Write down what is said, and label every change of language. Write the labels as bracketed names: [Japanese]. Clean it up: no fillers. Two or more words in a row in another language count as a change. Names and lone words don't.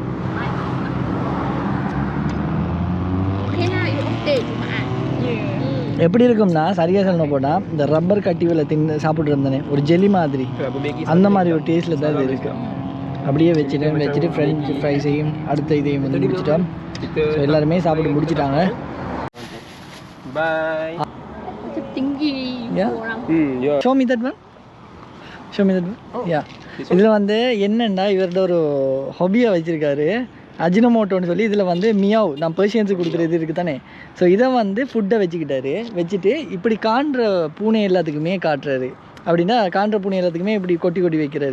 [English] Okay lah, you okay Jumaat. [Tamil] எப்படி இருக்கும்னா சரியாக சொல்லணும் போனால் இந்த ரப்பர் கட்டிவில் சாப்பிட்டு இருந்தேனே ஒரு ஜெல்லி மாதிரி அந்த மாதிரி ஒரு டேஸ்ட்டில் தான் இது இருக்குது. அப்படியே வச்சுட்டு [English] French fries [Tamil] அடுத்த இதையும் வந்து முடிச்சிட்டோம். ஸோ எல்லாருமே சாப்பிட்டு முடிச்சிட்டாங்க. [English] Bye. [Malay] Macam tinggi orang. [English] Yeah. show me that one [Tamil] யா இதில் வந்து என்னென்னா இவரோட ஒரு ஹாபியாக வச்சுருக்காரு அஜினமோட்டோன்னு சொல்லி. இதில் வந்து மியாவ் நான் பெர்ஷியன்ஸுக்கு கொடுக்குற இது இருக்குது தானே. ஸோ இதை வந்து ஃபுட்டை வச்சுட்டு இப்படி காண்ற பூனை எல்லாத்துக்குமே காட்டுறாரு. அப்படின்னா காண்ற பூனை எல்லாத்துக்குமே இப்படி கொட்டி வைக்கிறாரு.